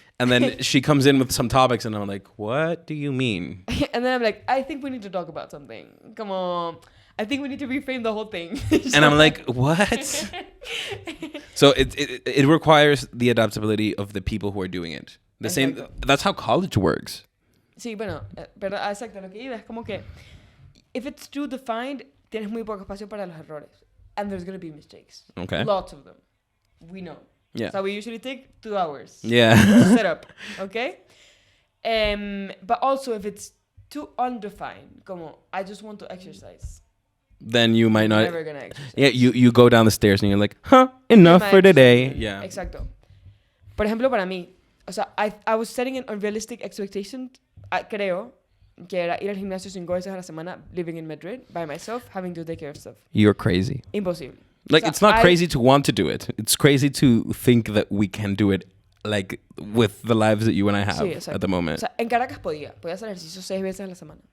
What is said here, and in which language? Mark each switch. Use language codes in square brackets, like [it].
[en] And then she comes in with some topics and I'm like, what do you mean? And then I'm like, I think we need to talk about something. Come on. I think we need to reframe the whole thing. And I'm like, what? So it requires the adaptability of the people who are doing it. Same. That's how college works. [es] Sí, bueno, pero exacto, lo que iba es como que [en] if it's too defined, [es] tienes muy poco espacio para los errores. [en] And there's going to be mistakes. Okay. Lots of them. We know. Yeah. So we usually take 2 hours. Yeah. To set up. Okay? But also if it's too undefined, [es] como [en] I just want to exercise. Then you might not. Never gonna exercise. Yeah, you go down the stairs and you're like, enough for today. Yeah. [es] Exacto. Por ejemplo, para mí, o sea, [en] I was setting an unrealistic expectation, [es] creo, que era ir al gimnasio 5 veces a la semana, [en] living in Madrid by myself, having to take care of stuff. You're crazy. [es] Imposible. [en] Like, it's not crazy to want to do it. It's crazy to think that we can do it like with the lives that you and I have [es] Sí, exacto. [en] at the moment. [es] O sea, en Caracas podía hacer ejercicio 6 veces a la semana.